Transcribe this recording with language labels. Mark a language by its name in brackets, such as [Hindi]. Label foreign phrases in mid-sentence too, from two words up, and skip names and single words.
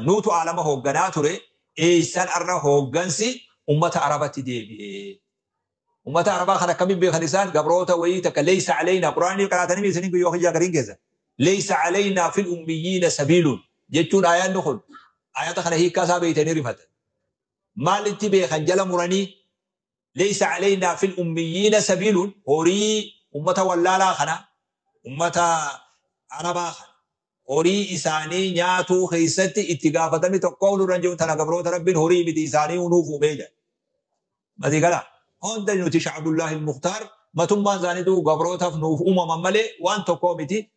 [Oromo] Nuutu aalama hoogganaa ture. Eessaan arra hooggansi ummata Arabatti deebi'ee. Ummata Arabaa kan akkamiin beekan isaan? Gabroota wayii takka, [Arabic] "ليس علينا." [Oromo] Qur'aanii qaraatanii miisanii guyyoo hiyyaa gariin keessa. [Arabic] "ليس علينا في الأميين سبيل." [Oromo] Jechuun aayaan kun, aayata kana hiikkaa isaa beeytanii rifatan. Maalitti beekan jala muranii? [Arabic] "ليس علينا في الأميين سبيل." [Oromo] Horii ummata wallaalaa kana, ummata Arabaa kana, horii isaanii nyaatuu keessatti itti gaafatami tokko nurra hin jiru. Tana gabroota Rabbiin horii miti isaanii nuuf uumee jedha. Mati gala. Hunda nuti Shacbullaahi Muktaar matummaan isaaniitu gabrootaaf nuuf uumaman malee waan tokko miti.